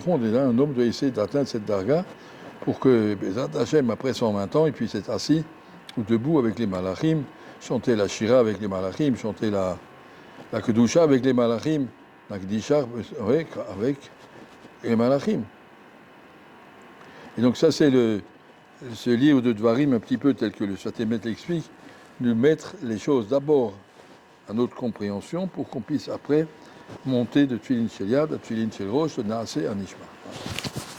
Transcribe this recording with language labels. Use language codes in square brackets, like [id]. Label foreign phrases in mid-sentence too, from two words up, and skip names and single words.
[fr] Et là, un homme doit essayer d'atteindre cette darga pour que [he] בעזרת השם, [fr] après 120 ans, il puisse être assis ou debout avec les Malachim, chanter la Shira avec les Malachim, chanter la Kedusha avec les Malachim, la Kedisha avec les Malachim. Et donc ça, c'est ce livre de Dvarim, un petit peu tel que le Sfatemet l'explique, de mettre les choses d'abord à notre compréhension pour qu'on puisse après monter de [he] תפילין של יד [fr] à [he] תפילין של ראש, [fr] de Naaseh à Nishma.